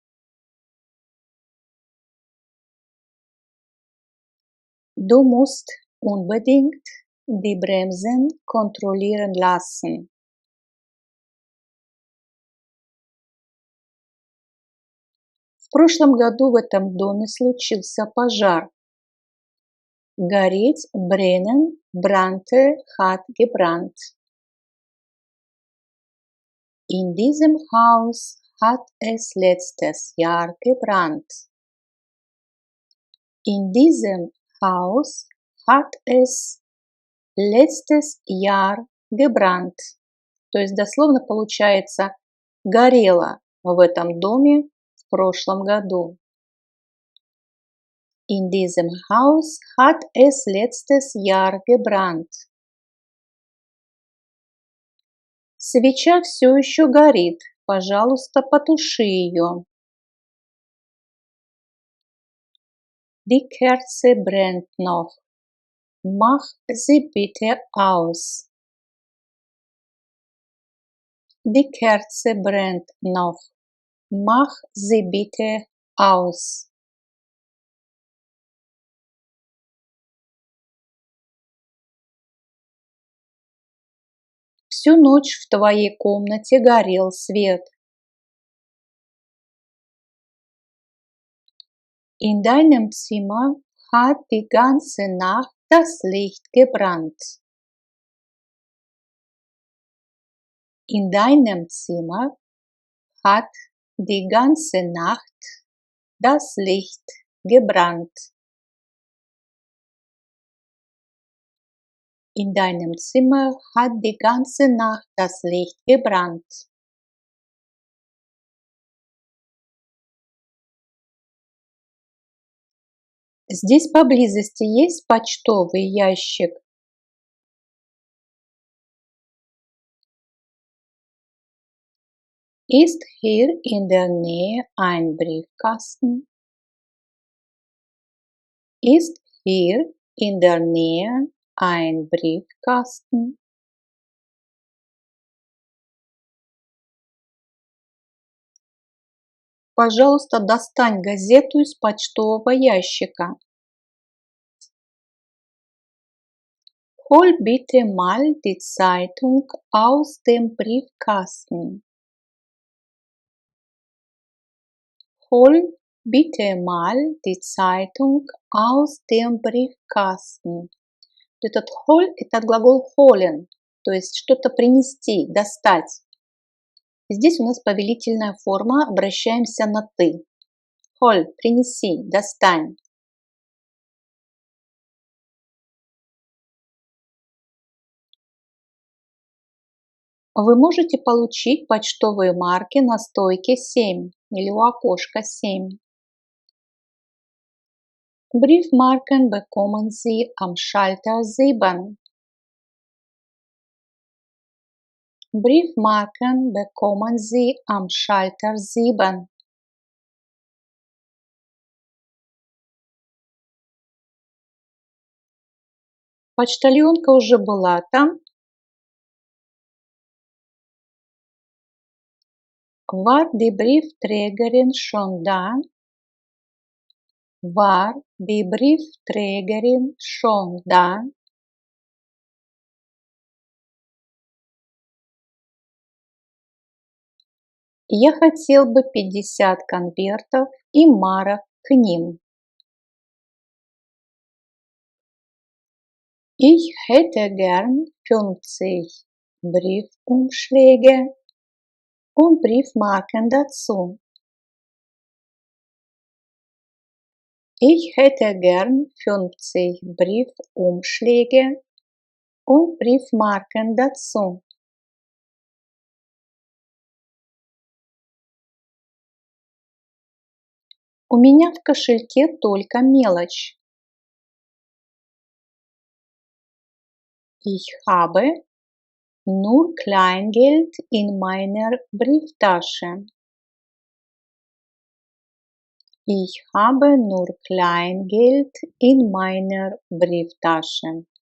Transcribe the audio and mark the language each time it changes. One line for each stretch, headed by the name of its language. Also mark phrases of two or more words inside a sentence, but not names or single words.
German: Du musst unbedingt die Bremsen kontrollieren lassen.
Russian: В прошлом году в этом доме случился пожар. Гореть,
German: brennen, brannte, hat gebrannt. In diesem Haus hat es letztes Jahr gebrannt. In diesem Haus hat es letztes Jahr gebrannt.
Russian: То есть дословно получается горело в этом доме в прошлом году.
German: In diesem Haus hat es letztes Jahr gebrannt.
Russian: Свеча все еще горит. Пожалуйста, потуши ее.
German: Die Kerze brennt noch. Mach sie bitte aus. Die Kerze brennt noch. Mach sie bitte aus.
Russian: Всю ночь в твоей комнате горел свет.
German: In deinem Zimmer hat die ganze Nacht das Licht gebrannt. In deinem Zimmer hat die ganze Nacht das Licht gebrannt. In deinem Zimmer hat die ganze Nacht das Licht gebrannt.
Russian: Здесь поблизости есть почтовый ящик?
German: Ist hier in der Nähe ein Briefkasten? Ist hier in der Nähe ein Briefkasten?
Russian: Пожалуйста, достань газету из почтового ящика.
German: Hol bitte mal die Zeitung aus dem Briefkasten. Hol bitte mal die Zeitung aus dem Briefkasten.
Russian: Этот hol – это глагол holen, то есть что-то принести, достать. Здесь у нас повелительная форма, обращаемся на ты. Hol – принеси, достань. Вы можете получить почтовые марки на стойке 7 или у окошка 7.
German: Briefmarken bekommen Sie am Schalter 7. Briefmarken bekommen Sie am Schalter 7.
Russian: Почтальонка уже была там.
German: War die Briefträgerin schon da? War die Briefträgerin schon da?
Russian: Я хотел бы 50 конвертов и марок к ним.
German: Ich hätte gern 50 Briefumschläge und Briefmarken dazu. Ich hätte gern 50 Briefumschläge und Briefmarken dazu.
Russian: У меня в кошельке только мелочь.
German: Ich habe nur Kleingeld in meiner Brieftasche. Ich habe nur Kleingeld in meiner Brieftasche.